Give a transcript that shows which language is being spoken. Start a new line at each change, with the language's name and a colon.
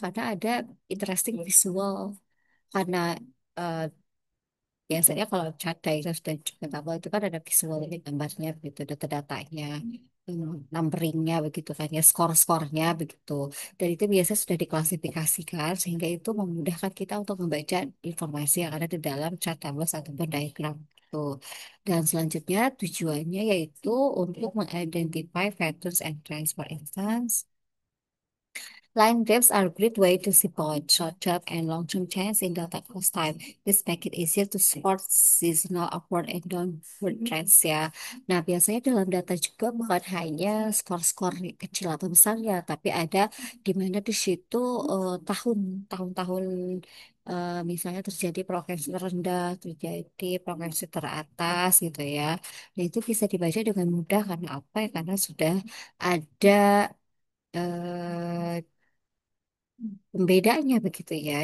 Indonesian: Karena ada interesting visual. Karena eh, biasanya kalau chart diagram dan juga tabel itu kan ada visualnya, gambarnya begitu, data-datanya, numberingnya begitu kan ya, skor-skornya begitu. Dan itu biasa sudah diklasifikasikan sehingga itu memudahkan kita untuk membaca informasi yang ada di dalam chart, tabel, ataupun diagram. Tuh. Dan selanjutnya tujuannya yaitu untuk mengidentify
English: patterns and trends. For instance, line graphs are a great way to see both short-term and long-term trends in data across time. This make it easier to spot seasonal upward and downward trends ya.
Indonesian: Nah, biasanya dalam data juga bukan hanya skor-skor kecil atau besar ya, tapi ada di mana di situ tahun-tahun misalnya terjadi progresi terendah, terjadi progresi teratas gitu ya. Nah, itu bisa dibaca dengan mudah karena apa ya? Karena sudah ada eh, pembedanya begitu ya.